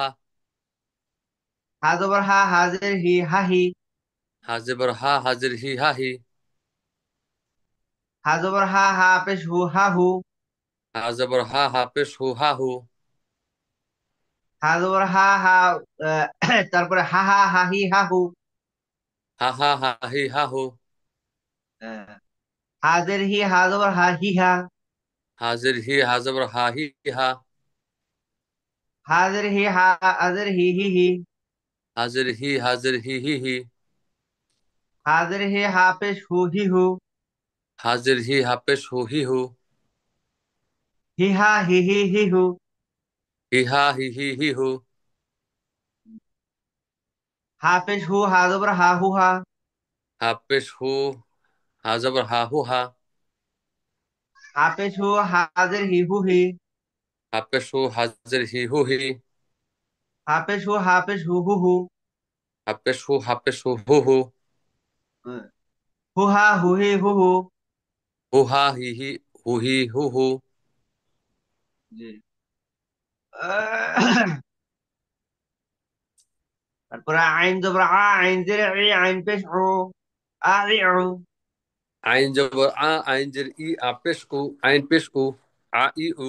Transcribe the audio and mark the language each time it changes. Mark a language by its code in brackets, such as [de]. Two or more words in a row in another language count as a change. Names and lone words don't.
[bn] হা জবর হা, হাজের হি হাহি। হা জবর হা, হাজের হি হাহি। হা জবর হা, হাফেজ হু, হা হু। হা জবর হা, হাফেশ হু, হা হু। হা জবর হা হা, তারপরে হা হা, হাহি হা হু। হা হা হা হি হা হু। হ্যাঁ। হাজের হি, হা জবর হা, হি হা। হাজের হি, হা জবর হা হি হা। হাজের হি হা, হাজের হি হি হি। হাজের হি, হাজের হি হি হি। হাজের হি হাফেজ হু, হি হু। হাজের হি হাফেশ হু, হি হু। হি হা, হি হি হি হু। হি হা হি হি হি হু। হাফেজ হু, হা জবর হা, হু হা। হাফেশ হু, হা জবর হা হু হা। হাফেজ হু, হাজের হি হু হি। হাফেশ হু, হাজের হি হু হি। হাফেজ হু, হাফেজ হু হু হু। হাফেশ হু, হাফেশ হু হু হু। হু হা, হু হি হু হু। হু হা হি হি, হু হি হু হু। জি। আহ, তারপরে আইন জবর আ, আইন জের ই, আইন পেশ উ, আ ই উ। আইন জবর আ, আইন জের ই, আপেশ উ, আইন পেশ উ, আ ই উ।